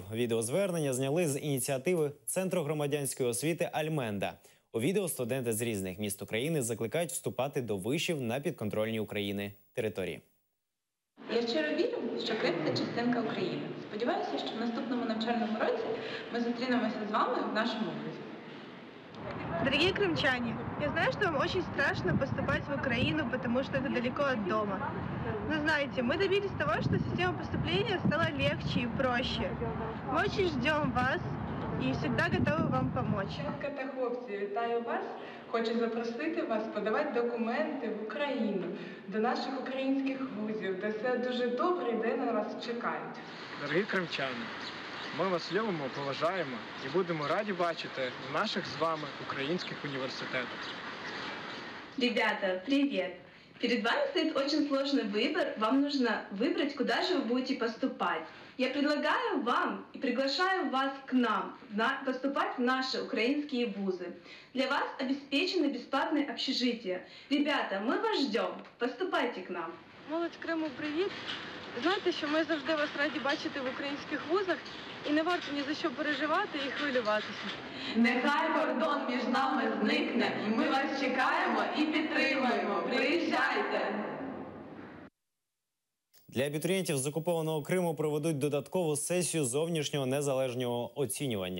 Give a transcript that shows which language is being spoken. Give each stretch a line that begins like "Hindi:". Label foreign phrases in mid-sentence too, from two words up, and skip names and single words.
Ukrainian: Відеозвернення зняли з ініціативи Центру громадянської освіти «Альменда». У відео студенти з різних міст України закликають вступати до вишів на підконтрольній України території. Я щиро вірю, що Крим – це частинка України. Сподіваюся, що в наступному навчальному році ми зустрінемося з вами в нашому вузі.
Russian: Дорогие крымчане, я знаю, что вам очень страшно поступать в Украину, потому что это далеко от дома. Но знаете, мы добились того, что система поступления стала легче и проще. Мы очень ждем вас и всегда готовы вам помочь.
Ukrainian: Дівчатка та хлопці, вітаю вас. Хочу запросити вас подавати документи в Україну, до наших українських вузів, де все дуже добре і де на вас чекають. Дорогі кримчани, ми вас любимо, поважаємо і будемо раді бачити в наших з вами українських університетах.
Russian: Ребята, привет! Перед вами стоит очень сложный выбор. Вам нужно выбрать, куда же вы будете поступать. Я предлагаю вам и приглашаю вас к нам поступать в наши украинские вузы. Для вас обеспечено бесплатное общежитие. Ребята, мы вас ждем. Поступайте к нам.
Ukrainian: Молодь Криму, привіт! Знаєте, що ми завжди вас раді бачити в українських вузах і не варто ні за що переживати і хвилюватися. Нехай кордон між нами зникне. Ми вас чекаємо і підтримуємо. Приїжджайте! Для абітурієнтів з окупованого Криму проведуть додаткову сесію зовнішнього незалежного оцінювання.